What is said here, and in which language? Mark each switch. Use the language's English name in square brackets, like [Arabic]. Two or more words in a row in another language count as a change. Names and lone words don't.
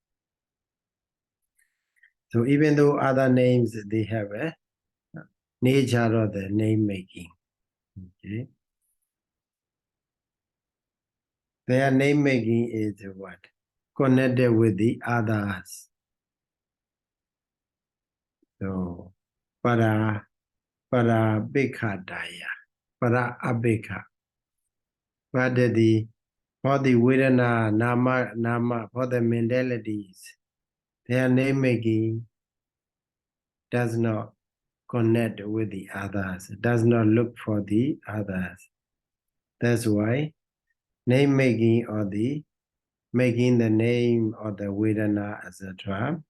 [English] So even though other names, they have a nature of the name making. Okay. Their name making is what? Connected with the others. So, [Pali] para bhikkhadaya, para abhikha. [English] But for the Vedana, nama, for the mentalities, their name making does not connect with the others, does not look for the others. That's why name making or the making the name of the Vedana, etc.